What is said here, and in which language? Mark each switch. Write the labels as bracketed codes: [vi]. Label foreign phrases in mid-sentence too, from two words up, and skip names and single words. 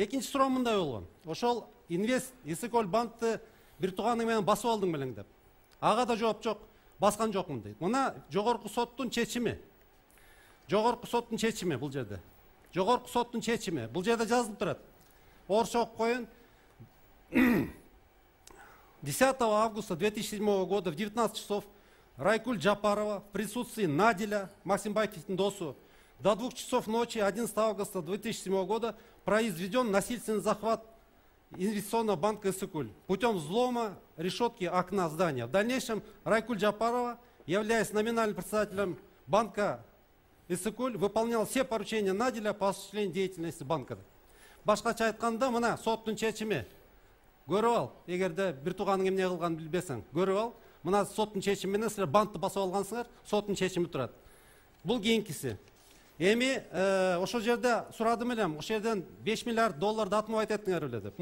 [ky] Экинчи суроо мындай болгон. Ошол Инвест Исыкөл банкты бир тууганың менен басып алдың белең деп. Ага да жооп жок. Басқан жоқмын дейді. Мына жогорку соттун чечими. Жогорку соттун чечими бул жерде. Жогорку соттун чечими. Бул жерде жазылып турат. Орусча окуп коеюн. [ru] 10 августа 2007 года в 19 часов Райкуль Джапарова в присутствии Наделя, Максим [ky] Байкиевтин досу, [ru] до 2 часов ночи 11 августа 2007 года произведен насильственный захват инвестиционного банка Исыкуль путем взлома решетки окна здания. В дальнейшем Райкуль Джапарова, являясь номинальным председателем банка Исыкуль, выполнял все поручения Наделя по осуществлению деятельности банка. [ky] Башкача айтканда, мына соттун чечими. Көрүп ал, эгерде бир тууганың эмне кылганын билбесең, көрүп ал. Мына соттун чечими менен силер банкты басып алгансыңар, соттун чечими турат. Бул кийинкиси. Эми ошол жерде сурадым элем, ошол жерден 5 миллиард долларды атмабайт эттиңер эле деп.